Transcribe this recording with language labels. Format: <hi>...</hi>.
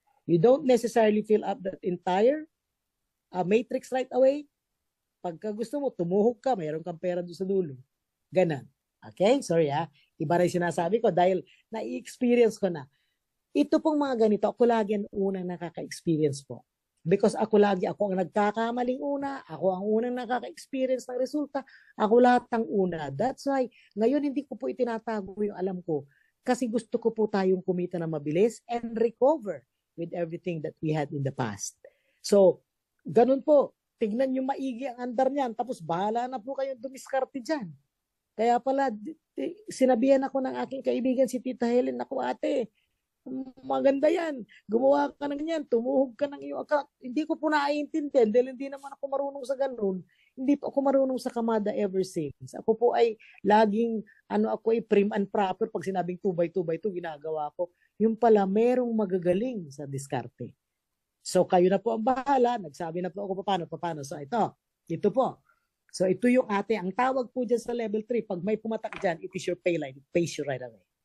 <en>You don't necessarily fill up that entire matrix right away.</en> <tl>Pagka gusto mo, tumuhog ka, mayroon kang pera doon sa dulo. Ganon. Okay? Sorry Iba rin sinasabi ko dahil na-experience ko na. Ito pong mga ganito, ako lagi ang unang nakaka-experience po. Because ako ang nagkakamaling una, ako ang unang nakaka-experience ng resulta, ako lahat ang una.</tl> <en>That's why,</en> <tl>ngayon hindi ko po itinatago yung alam ko. Kasi gusto ko po tayong kumita na mabilis</tl> <en>and recover with everything that we had in the past.</en> <tl>So, ganun po. Tignan nyo maigi ang andar niyan, tapos bahala na po kayong dumiskarte dyan. Kaya pala, sinabihan ako ng aking kaibigan si Tita Helen, ako ate, maganda yan, gumawa ka ng yan, tumuhog ka ng iyong account. Hindi ko po naiintindihan dahil hindi naman ako marunong sa ganun. Hindi po ako marunong sa Kamada</tl> <en>ever since.</en> <tl>Ako po ay laging, ako ay</tl> <en>prim and proper.</en> <tl>Pag sinabing 2x2 ginagawa ko. Yung pala, merong magagaling sa diskarte. So, kayo na po ang bahala. Nagsabi na po ako paano. So, ito po. So, ito yung ang tawag po dyan sa level 3.</tl> <en>Pag may pumatak dyan, it is your pay line. It pays you right away.</en>